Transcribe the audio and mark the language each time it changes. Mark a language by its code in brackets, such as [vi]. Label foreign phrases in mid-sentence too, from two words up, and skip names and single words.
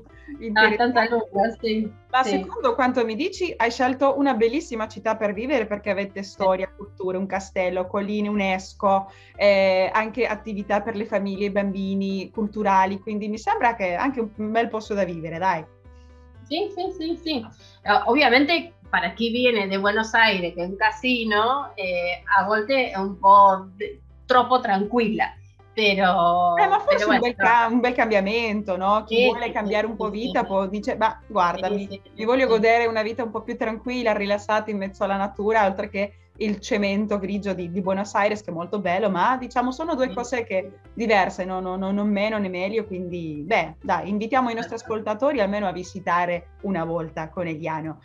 [it] sì, abbastanza interessante. lunga, sì, Ma sì. secondo quanto mi dici, hai scelto una bellissima città per vivere perché avete storia, cultura, un castello, colline UNESCO, anche attività per le famiglie, i bambini, culturali, quindi mi sembra che è anche un bel posto da vivere, dai. [es] Sí, sí, sí, sí. Obviamente, para [it] chi viene [es] de Buenos Aires, [it] che è un casino, a volte è un po' troppo tranquilla, Ma però forse bueno, un bel cambiamento, no? Chi sì, vuole sì, sì, cambiare un po' sì, vita sì, può dice, ma guarda, sì, mi sì, voglio sì, godere una vita un po' più tranquilla, rilassata in mezzo alla natura, oltre che il cemento grigio di Buenos Aires, che è molto bello, ma diciamo sono due cose diverse, non meno né meglio, quindi beh, dai, invitiamo i nostri ascoltatori almeno a visitare una volta Conegliano.